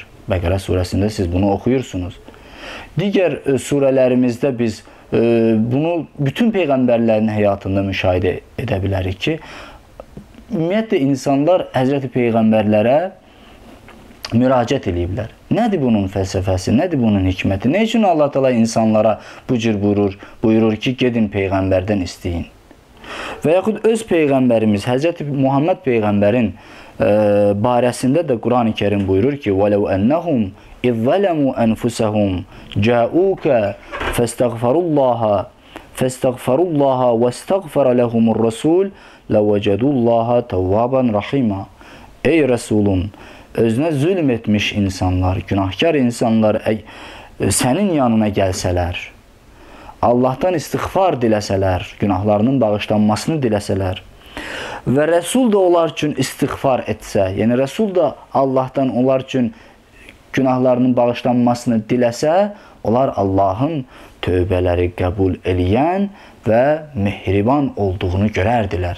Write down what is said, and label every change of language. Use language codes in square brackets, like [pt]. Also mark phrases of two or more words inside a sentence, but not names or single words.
[az] Bəqərə surəsində siz bunu oxuyursunuz. Digər surələrimizdə biz bunu bütün Peyğəmbərlərin həyatında müşahidə edə bilərik ki, ümumiyyətlə insanlar Həzrəti Peyğəmbərlərə müraciət ediblər. Nədir bunun fəlsəfəsi, nədir bunun hikməti? Nə üçün Allah Teala insanlara bu cür buyurur ki, gedin Peyğəmbərdən isteyin? Və yaxud öz Peyğəmbərimiz, Həzrəti Muhammed Peyğəmbərin barəsində də Quran-ı Kərim buyurur ki, [ar] وَلَوْ أَنَّهُمْ إِذْ ظَلَمُوا أَنفُسَهُمْ جَاءُوكَ فَاسْتَغْفَرُوا اللَّهَ وَاسْتَغْفَرَ لَهُمُ الرَّسُولُ لَوَجَدُوا اللَّهَ تَوَّابًا رَحِيمًا. [az] Ey Resulum, özünə zülm etmiş insanlar, günahkar insanlar sənin yanına gəlsələr, Allahdan istiğfar diləsələr, günahlarının bağışlanmasını diləsələr və Rəsul da onlar üçün istiğfar etsə, yəni Rəsul da Allahdan onlar üçün günahlarının bağışlanmasını diləsə, onlar Allahın tövbələri qəbul eləyən və mehriban olduğunu görərdilər.